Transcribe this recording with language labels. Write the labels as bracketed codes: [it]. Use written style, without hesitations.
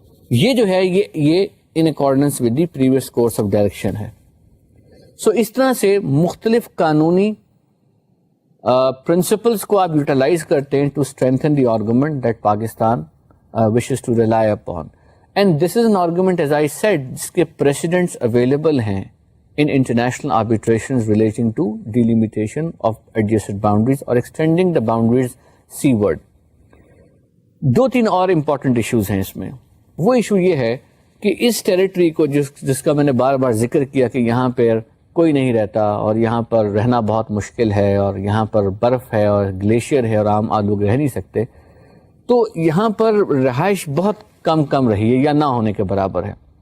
[ur] یہ جو ہے یہ [en] In accordance with the previous course of direction ہے. [ur] سو اس طرح سے مختلف قانونی پرنسپلس کو آپ یوٹیلائز کرتے ہیں [en] To strengthen the argument that Pakistan wishes to rely upon. And this is an argument as I said [ur] جس کے [en] Precedents available ہیں in international arbitrations relating to delimitation of adjacent boundaries or extending the boundaries seaward. [ur] دو تین اور important issues ہیں اس میں. وہ issue یہ ہے کہ اس ٹیریٹری کو جس کا میں نے بار بار ذکر کیا کہ یہاں پر کوئی نہیں رہتا اور یہاں پر رہنا بہت مشکل ہے اور یہاں پر برف ہے اور گلیشیئر ہے اور عام لوگ رہ نہیں سکتے, تو یہاں پر رہائش بہت کم رہی ہے یا نہ ہونے کے برابر ہے.